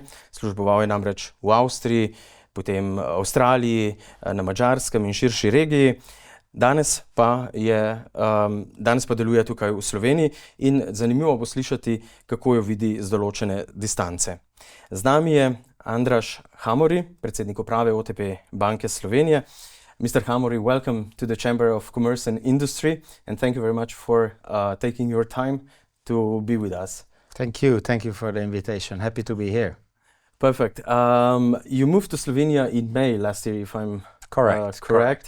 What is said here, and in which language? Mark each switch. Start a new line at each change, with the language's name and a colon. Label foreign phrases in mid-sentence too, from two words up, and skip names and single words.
Slovenian: Služboval je namreč v Avstriji, potem v Avstraliji, na Madžarskem in širši regiji. Danes pa deluje tukaj v Sloveniji in zanimivo bo slišati, kako jo vidi z določene distance. Z nami je András Hámori, predsednik uprave OTP Banke Slovenije.
English: Mr. Hámori, welcome to the Chamber of Commerce and Industry, and thank you very much for taking your time to be with us. Thank you for the invitation. Happy to be here. Perfect. You moved to Slovenia in May last year, if I'm correct.